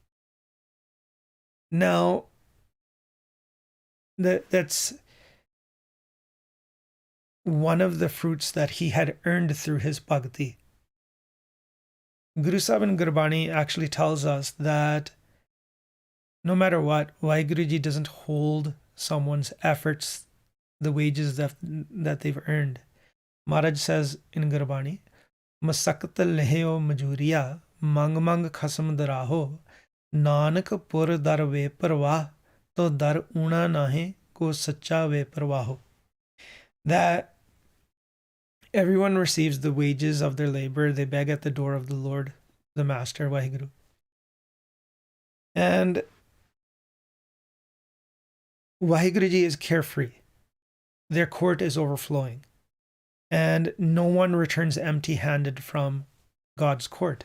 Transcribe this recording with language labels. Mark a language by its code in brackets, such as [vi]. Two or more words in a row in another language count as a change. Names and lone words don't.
[en] Now, that's one of the fruits that he had earned through his bhakti. Guru Sahib in Gurbani actually tells us that no matter what, Vaheguru Ji doesn't hold someone's efforts, the wages that they've earned. Maharaj says in Gurbani, [pa] ਮਸਕਤਿ ਲਹਹੁ ਮਜੂਰੀਆ, ਮੰਗਿ ਮੰਗਿ ਖਸਮ ਦਰਾਹੁ, ਨਾਨਕ ਪੁਰ ਦਰ ਵੇ ਪਰਵਾਹ, ਤਉ ਦਰਿ ਊਣਾ ਨਾਹਿ ਕੋ ਸਚਾ ਵੇ ਪਰਵਾਹੁ. [en] That everyone receives the wages of their labor. They beg at the door of the Lord, the Master, Vaheguru. And Vaheguru Ji is carefree. Their court is overflowing. And no one returns empty-handed from God's court.